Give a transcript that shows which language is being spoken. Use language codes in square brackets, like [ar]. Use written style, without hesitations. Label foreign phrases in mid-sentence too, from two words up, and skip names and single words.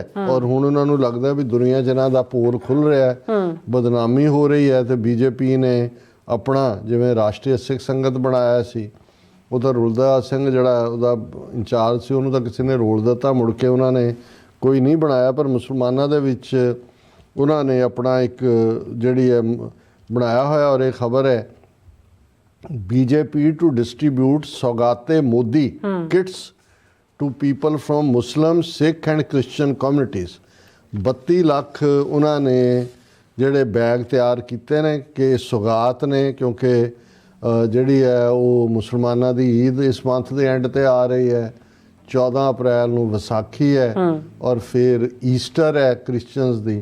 [pa] ਔਰ ਹੁਣ ਉਹਨਾਂ ਨੂੰ ਲੱਗਦਾ ਵੀ ਦੁਨੀਆ 'ਚ ਇਹਨਾਂ ਦਾ ਪੋਲ ਖੁੱਲ ਰਿਹਾ ਹੈ, ਬਦਨਾਮੀ ਹੋ ਰਹੀ ਹੈ, ਤੇ ਬੀਜੇਪੀ ਨੇ ਆਪਣਾ ਜਿਵੇਂ ਰਾਸ਼ਟਰੀ ਸਿੱਖ ਸੰਗਤ ਬਣਾਇਆ ਸੀ, ਉਹਦਾ ਰੁਲਦਾ ਸਿੰਘ ਜਿਹੜਾ ਉਹਦਾ ਇੰਚਾਰਜ ਸੀ, ਉਹਨੂੰ ਤਾਂ ਕਿਸੇ ਨੇ ਰੋਲ ਦਿੱਤਾ, ਮੁੜ ਕੇ ਉਹਨਾਂ ਨੇ ਕੋਈ ਨਹੀਂ ਬਣਾਇਆ। ਪਰ ਮੁਸਲਮਾਨਾਂ ਦੇ ਵਿੱਚ ਉਹਨਾਂ ਨੇ ਆਪਣਾ ਇੱਕ ਜਿਹੜੀ ਹੈ ਬਣਾਇਆ ਹੋਇਆ। ਔਰ ਇਹ ਖਬਰ ਹੈ [en] BJP to distribute ਸੌਗਾਤੇ ਮੋਦੀ kits to people from Muslim, Sikh and Christian communities। [pa] 32 ਲੱਖ ਉਹਨਾਂ ਨੇ ਜਿਹੜੇ ਬੈਗ ਤਿਆਰ ਕੀਤੇ ਨੇ ਕਿ ਸੌਗਾਤ ਨੇ, ਕਿਉਂਕਿ ਜਿਹੜੀ ਹੈ ਉਹ ਮੁਸਲਮਾਨਾਂ ਦੀ ਈਦ ਇਸ ਮੰਥ ਦੇ ਐਂਡ ਤੇ ਆ ਰਹੀ ਹੈ। 14 ਅਪ੍ਰੈਲ ਨੂੰ ਵਿਸਾਖੀ ਹੈ ਔਰ ਫਿਰ ਈਸਟਰ ਹੈ ਕ੍ਰਿਸਚੀਅਨਸ ਦੀ।